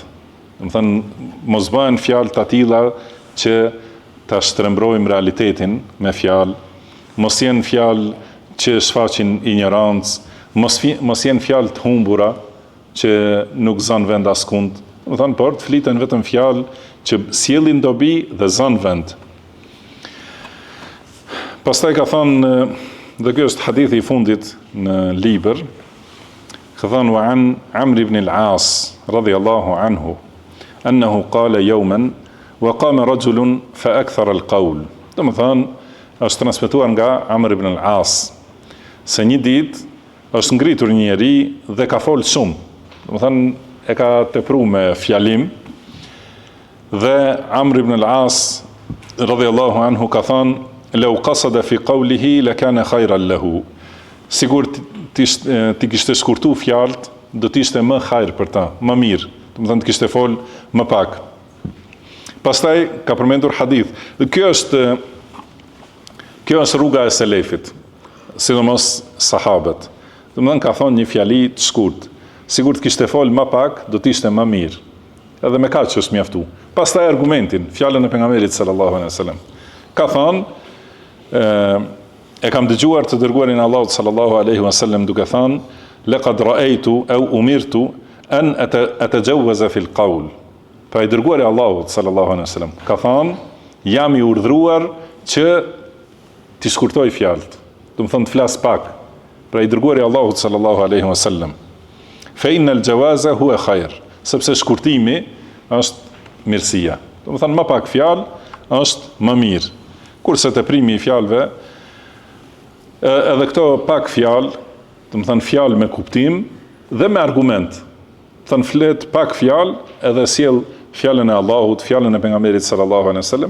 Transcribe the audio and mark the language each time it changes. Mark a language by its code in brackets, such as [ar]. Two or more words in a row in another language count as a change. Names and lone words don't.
[sq] Do të thënë, mos bëhen fjalë të tilla që ta shtrembrojmë realitetin me fjalë, mos jenë fjalë që shfaqin ignorancë, mos jenë fjalë të humbura që nuk zën vend askund. Do të thënë, por të fliten vetëm fjalë që sjellin dobi dhe zën vend. Pastaj ka thënë, dhe kjo është hadithi i fundit në libër, ka thënë [ar] وعن عمرو بن العاص رضي الله عنه أنه قال يوما وقام رجل فأكثر القول. [sq] Do të thonë, është transmetuar nga Amr ibn al-As se një ditë është ngritur një njeri dhe ka folë shumë. Do të thonë, e ka tepruar me fjalim, dhe Amr ibn al-As [ar] رضي الله عنه [sq] ka thënë [ar] لو قصد في قوله لكان خيرا له. [sq] Sigur ti kishte shkurtu fjalët, do të ishte më hajër për ta, më mirë. Do të thonë të kishte fol më pak. Pastaj ka përmendur hadith. Dhe kjo është rruga e selefit, sidomos sahabët. Do të thonë ka thonë një fjali të shkurt. Sigur të kishte fol më pak, do të ishte më mirë. Edhe me kaq është mjaftu. Pastaj argumentin, fjalën e pejgamberit [ar] صلى الله عليه وسلم. [sq] Ka thonë e kam dëgjuar të dërguarin Allahut [ar] صلى الله عليه وسلم [sq] duke thënë [ar] لقد رأيت أو أمرت أن أتجوز في القول. [sq] Pra i dërguari Allahut [ar] صلى الله عليه وسلم [sq] ka thënë jam i urdhëruar që të shkurtoj fjalët. Do të thonë të flas pak. Pra i dërguari Allahut [ar] صلى الله عليه وسلم. فإن الجواز هو خير, [sq] sepse shkurtimi është mirësia. Do të thonë më pak fjalë është më mirë. Kurse teprimi i fjalëve, edhe këto pak fjalë, do të thonë fjalë me kuptim dhe me argument. Thënë flet pak fjalë edhe sjell fjalën e Allahut, fjalën e pejgamberit [ar] صلى الله عليه وسلم.